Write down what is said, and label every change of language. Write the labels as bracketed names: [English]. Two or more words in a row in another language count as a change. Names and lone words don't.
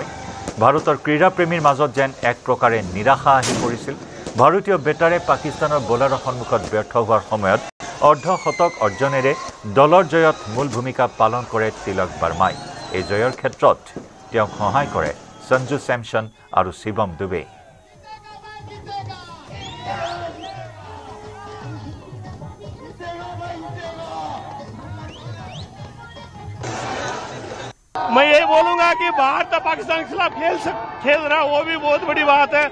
[Assamese] ভাৰতৰ ক্ৰীড়াপ্ৰেমীৰ মাজত যেন এক প্ৰকাৰে নিৰাশা আহি পৰিছিল। ভাৰতীয় বেটাৰে পাকিস্তানৰ বলাৰৰ সন্মুখত ব্যৰ্থ হোৱাৰ সময়ত অৰ্ধশতক অৰ্জনেৰে দলৰ জয়ত মূল ভূমিকা পালন কৰে তিলক বাৰ্মাই। এই জয়ৰ ক্ষেত্ৰত তেওঁক সহায় কৰে সঞ্জু চেমছন আৰু শিৱম দুবে। [Hindi] मैं ये बोलूंगा कि भारत पाकिस्तान के खिलाफ खेल रहा वो भी बहुत बड़ी बात है।